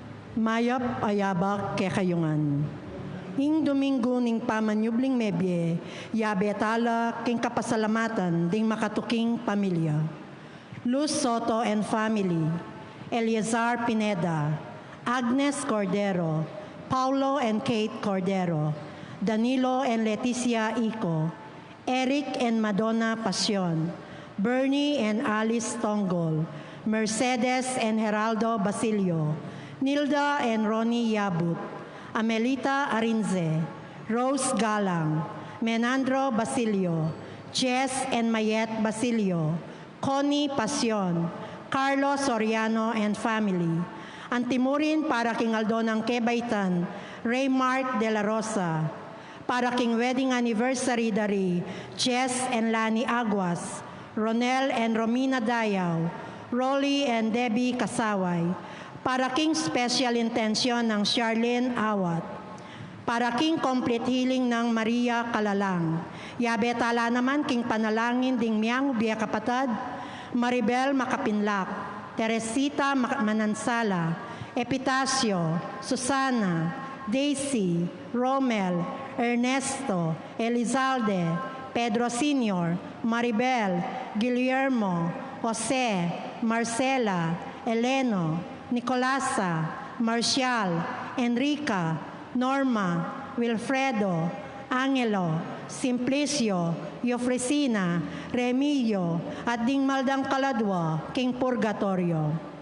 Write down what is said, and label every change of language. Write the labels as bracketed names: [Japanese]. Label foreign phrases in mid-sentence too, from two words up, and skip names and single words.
[Pampanga] Mayap ayabak kekayungan. Ing Domingo ning pamanyubling mebye, yabetala king kapasalamatan ding makatuking pamilya. Luz Soto [English] and family, [Pampanga] Eleazar Pineda, Agnes Cordero, Paulo and Kate Cordero, Danilo and Leticia Ico, Eric and Madonna Pasion, Bernie and Alice Tonggol, Mercedes and Geraldo Basilio, Nilda and Ronnie Yabut, Amelita Arinze, Rose Galang, Menandro Basilio, Jess and Mayet Basilio, Connie Pasion, Carlos Soriano [English] and family, [Pampanga] Antimurin para King Aldonang Kebaitan, Raymark de la Rosa, para King [English] wedding anniversary [Pampanga] dari Jess and Lani Aguas, Ronel and Romina Dayaw, Rolly and Debbie Kasaway, para King [English] special intention [Pampanga] ng Charlene Awat, para King [English] complete healing [Pampanga] ng Maria Kalalang, yabetala naman King panalangin ding miyang biya kapatad, Maribel Makapinlak, Teresita Manansala, Epitacio, Susana, Daisy, Romel, Ernesto, Elizalde, Pedro Sr., Maribel, Guillermo, Jose, Marcela, Eleno, Nicolasa, Marcial, Enrica, Norma, Wilfredo, Angelo, Simplicio, Yofresina, Remilio, at ding maldang kaladwa, King Purgatorio.